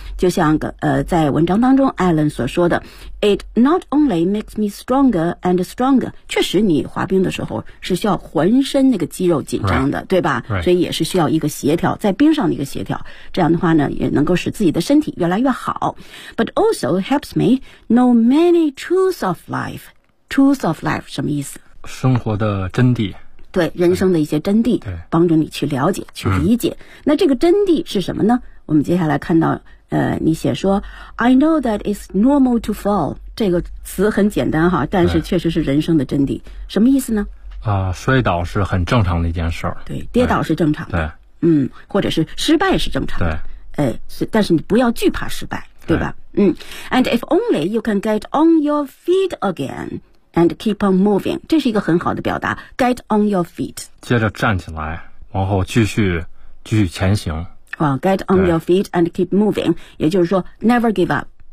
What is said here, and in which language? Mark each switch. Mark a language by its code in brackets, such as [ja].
[zh] 就像在文章当中 Alan 所说的， [en] It not only makes me stronger and stronger， [zh] 确实你滑冰的时候是需要浑身那个肌肉紧张的， [en] right. [zh] 对吧、 [en] right. [zh] 所以也是需要一个协调，在冰上的一个协调，这样的话呢也能够使自己的身体越来越好。 [en] But also helps me know many truths of life. [zh] Truths of life 什么意思？生活的真谛。对，人生的一些真谛，对，帮助你去了解去理解。那这个真谛是什么呢？我们接下来看到你写说 [en] I know that it's normal to fall. [zh] 这个词很简单哈，但是确实是人生的真谛。什么意思呢？摔倒是很正常的一件事。对，跌倒是正常的。对，或者是失败是正常的。对，但是你不要惧怕失败，对吧？对。 [en] And if only you can get on your feet again and keep on moving. [zh] 这是一个很好的表达， [en] get on your feet. [zh] 接着站起来，往后继续继续前行。 [en] Get on your feet and keep moving， [zh] 也就是说 [en] never give up。